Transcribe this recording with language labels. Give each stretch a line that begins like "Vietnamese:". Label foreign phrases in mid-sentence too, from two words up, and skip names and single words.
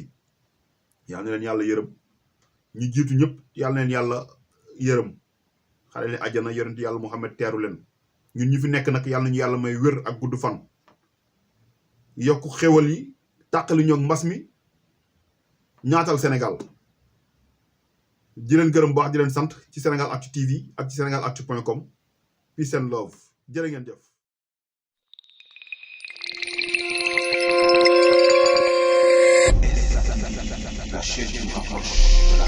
Wolof: fi yàlla na leen yàlla yërëm ñu jiitu ñëpp yàlla na leen yàlla yërëm xare leen àjjana yonent yàlla Muhammad teeru leen ñun ñu fi nekk nag yàlla nañu yàlla may wér ak gudd fan yokk xéwal yi tàqali ñoog mbas mi ñaatal Sénégal di leen gërëm baax di leen sant ci Sénégalactu TV ak ci sénégalactu.com
English: peace and love
Wolof: jërë ngeen jëf.
French: La chaîne du rapproche.